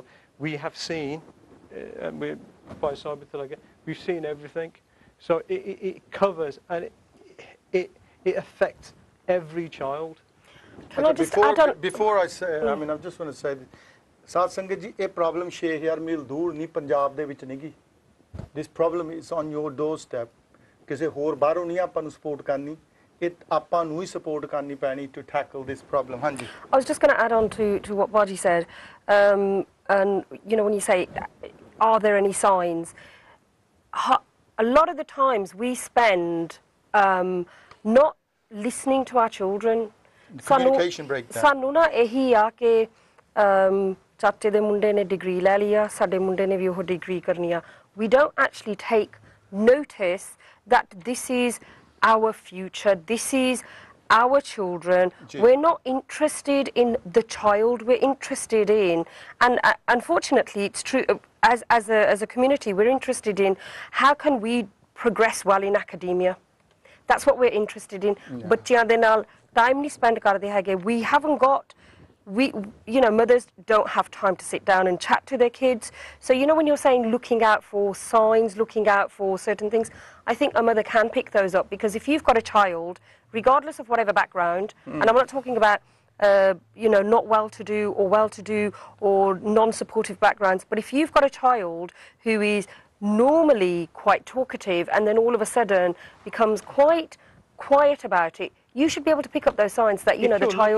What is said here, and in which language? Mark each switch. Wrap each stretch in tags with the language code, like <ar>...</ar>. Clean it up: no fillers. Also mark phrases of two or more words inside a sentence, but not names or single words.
<en>We have seen, we've seen everything. So it covers, and it affects every child. Can I just add on? Before I say, I mean, I just want to say, Saad Sangat ji, a problem</en> <pa>6000 ਮੀਲ ਦੂਰ ਨਹੀਂ ਪੰਜਾਬ ਦੇ ਵਿੱਚ ਨਹੀਂ.</pa> <en>This problem is on your doorstep.</en> <pa>ਕਿਸੇ ਹੋਰ ਬਾਹਰੋਂ ਨਹੀਂ ਆਪਾਂ ਨੂੰ ਸਪੋਰਟ ਕਰਨੀ, ਇਹ ਆਪਾਂ ਨੂੰ ਹੀ ਸਪੋਰਟ ਕਰਨੀ ਪੈਣੀ</pa> <en>to tackle this problem.</en> <pa>ਹਾਂਜੀ.</pa> <en>I was just going to add on to what Baji said, and when you say, are there any signs? A lot of the times we spend not listening to our children. Communication breakdown.</en> <pa>ਸਾਨੂੰ ਨਾ ਇਹੀ ਆ ਕਿ ਚਾਚੇ ਦੇ ਮੁੰਡੇ ਨੇ ਡਿਗਰੀ ਲੈ ਲਿਆ, ਸਾਡੇ ਮੁੰਡੇ ਨੇ ਵੀ ਉਹ ਡਿਗਰੀ ਕਰਨੀ ਆ.</pa> <en>We don't actually take notice that this is our future, this is our children. We're not interested in the child, we're interested in, and unfortunately it's true, as a community, we're interested in how can we progress well in academia. that's what we're interested in.</en> <pa>ਬੱਚਿਆਂ ਦੇ ਨਾਲ time ਨਹੀਂ spend ਕਰਦੇ ਹੈਗੇ.</pa> <en>We haven't got, you know, mothers don't have time to sit down and chat to their kids. So, you know, when you're saying looking out for signs, looking out for certain things, I think a mother can pick those up, because if you've got a child, regardless of whatever background, and I'm not talking about, you know, not well-to-do or well-to-do or non-supportive backgrounds, but if you've got a child who is normally quite talkative and then all of a sudden becomes quite quiet about it, you should be able to pick up those signs that, you know, the child</en>